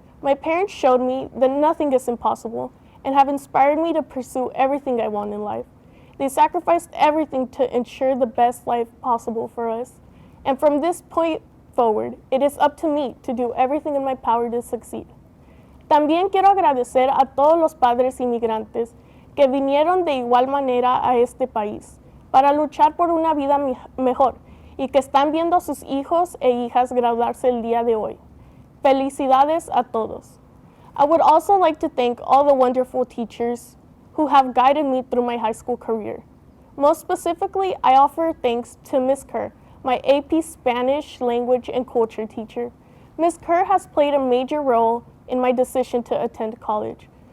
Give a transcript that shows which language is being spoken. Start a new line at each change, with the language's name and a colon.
English: My parents showed me that nothing is impossible and have inspired me to pursue everything I want in life. They sacrificed everything to ensure the best life possible for us. And from this point forward, it is up to me to do everything in my power to succeed.
Spanish: También quiero agradecer a todos los padres inmigrantes que vinieron de igual manera a este país para luchar por una vida mejor y que están viendo a sus hijos e hijas graduarse el día de hoy. Felicidades a todos.
English: I would also like to thank all the wonderful teachers who have guided me through my high school career. Most specifically, I offer thanks to Ms. Kerr, my AP Spanish Language and Culture teacher. Ms. Kerr has played a major role in my decision to attend college.